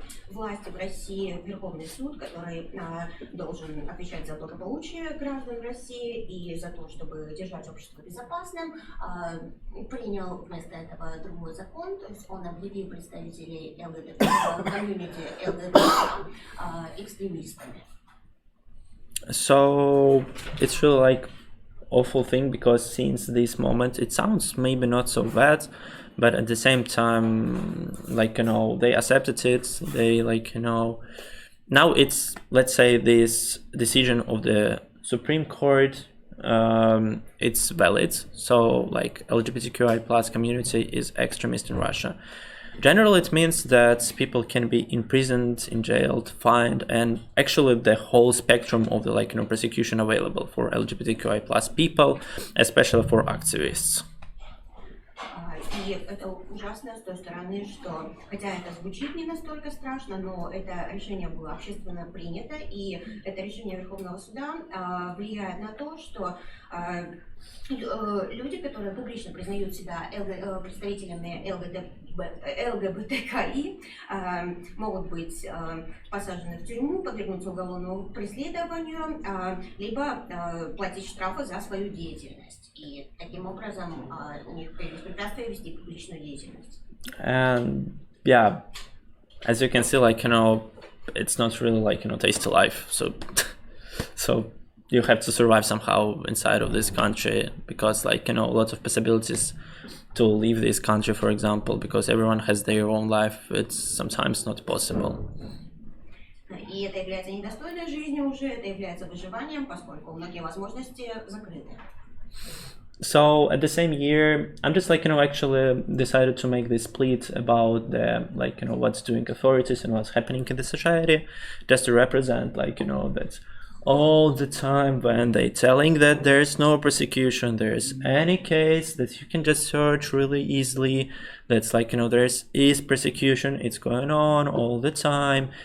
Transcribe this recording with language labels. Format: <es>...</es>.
<ru>Власти в России, Верховный суд, который должен отвечать за благополучие граждан России и за то, чтобы держать общество безопасным, принял вместо этого другой закон, то есть он объявил представителей комьюнити ЛГБТ экстремистами.</ru> <en>So it's really like awful thing, because since this moment it sounds maybe not so bad, but at the same time, they accepted it. They now it's, let's say, this decision of the Supreme Court, it's valid. So LGBTQI+ community is extremist in Russia. Generally, it means that people can be imprisoned, jailed, fined, and actually the whole spectrum of the prosecution available for LGBTQI+ people, especially for activists.</en> <ru>И это ужасно с той стороны, что, хотя это звучит не настолько страшно, но это решение было общественно принято, и это решение Верховного суда влияет на то, что люди, которые публично признают себя представителями ЛГБТКИ, могут быть посажены в тюрьму, подвергнуться уголовному преследованию, либо платить штрафы за свою деятельность. И таким образом у них появились препятствия вести публичную деятельность.</ru> <en>And yeah, as you can see, it's not really tasty life. So you have to survive somehow inside of this country, because lots of possibilities to leave this country, for example, because everyone has their own life. It's sometimes not possible.</en> <ru>И это является недостойной жизнью уже, это является выживанием, поскольку многие возможности закрыты.</ru> <en>So at the same year, I'm just actually decided to make this split about the what's doing authorities and what's happening in the society, just to represent that all the time when they telling that there's no prosecution, there's any case that you can just search really easily, that's there's is persecution, it's going on all the time.</en>